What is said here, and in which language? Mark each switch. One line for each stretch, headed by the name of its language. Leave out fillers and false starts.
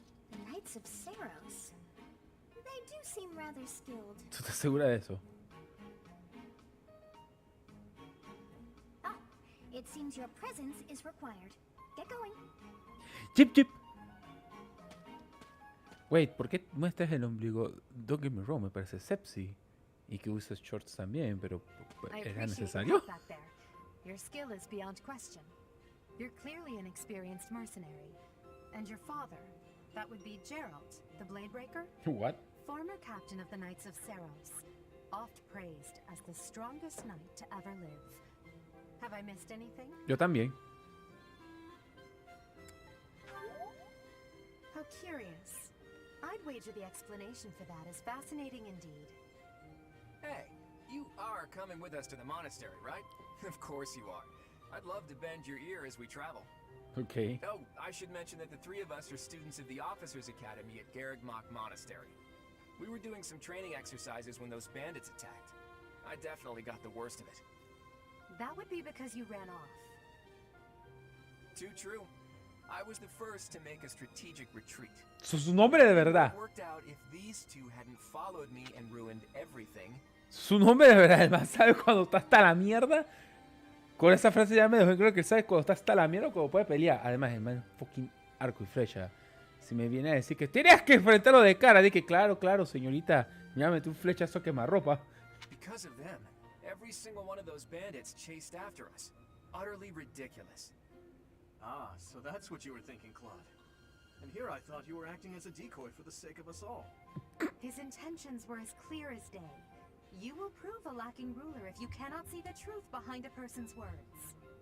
English: The Knights of Seros? They do seem rather skilled.
Spanish: ¿Tú estás segura de eso?
English: Ah, it seems your presence is required. Get going. Chip, chip. Wait,
Spanish: ¿por qué muestras el ombligo?
English: Don't get me wrong,
Spanish: me parece sexy. Y que usas shorts también, pero ¿era necesario?
English: Your skill is beyond question. You're clearly an experienced mercenary. And your father, that would be Gerald, the Bladebreaker? What? Former captain of the Knights of Seros, oft praised as the strongest knight to ever live. Have I missed anything?
Spanish: Yo también.
English: How curious. I'd wager the explanation for that is fascinating indeed. Hey, you are coming with us to the monastery, right? Of course you are. I'd love to bend your ear as we travel. Okay. Oh, I should mention that the three of us are students of the Officers' Academy at Garrig Mach Monastery. We were doing some training exercises when those bandits attacked. I definitely got the worst of it. That would be because you ran off. Too true. I was the first to make a strategic retreat.
Spanish: Su nombre de verdad.
English: It worked out if these two hadn't followed me and ruined everything.
Spanish: Su nombre de verdad. El man sabe cuando está hasta la mierda. Con esa frase ya me dejó creo que sabe cuando está hasta la mierda o cuando puede pelear. Además, el man es fucking arco y flecha. Si me viene a decir que tienes que enfrentarlo de cara, dije, claro, claro, señorita. Mira, metí un flechazo quemarropa.
English: Because of them, every single one of those bandits chased after us. Utterly ridiculous. Ah, so that's what you were thinking, Claude. And here I thought you were acting as a decoy for the sake of us all. His intentions were as clear as day. You will prove a lacking ruler if you cannot see the truth behind a person's words.